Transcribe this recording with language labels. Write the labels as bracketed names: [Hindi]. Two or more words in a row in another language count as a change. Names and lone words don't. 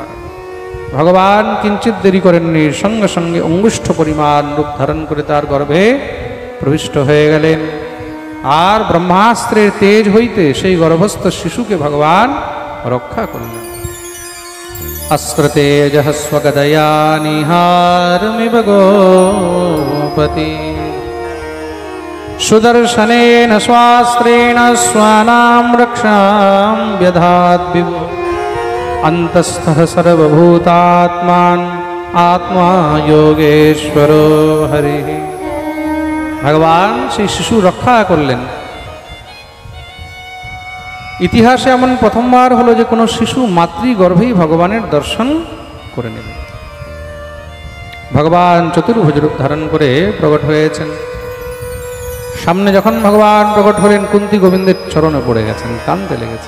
[Bangla] ভগবান কিঞ্চিত দেরি করেননি, সঙ্গে সঙ্গে অঙ্গুষ্ঠ পরিমাণ রূপ ধারণ করে তার গর্ভে প্রবিষ্ট হয়ে গেলেন। আর ব্রহ্মাস্ত্রের তেজ হইতে সেই গর্ভস্থ শিশুকে ভগবান রক্ষা করলেন। [Sanskrit] अस्त्र तेजः स्वगदया निहारमिव गोपति, सुदर्शनेन स्वास्त्रेण स्वानां रक्षां व्यधात् विभो, अन्तस्थः सर्वभूतात्मान् आत्मा योगेश्वरो हरिः। [Bangla] भगवान সেই শিশু রক্ষা করলেন। ইতিহাসে এমন প্রথমবার হলো যে কোনো শিশু মাতৃগর্ভেই ভগবানের দর্শন করে নেবে। ভগবান চতুর্ভুজ রূপ ধারণ করে প্রকট হয়েছেন। সামনে যখন ভগবান প্রকট হলেন, কুন্তী গোবিন্দের চরণে পড়ে গেছেন, কাঁদতে লেগেছে।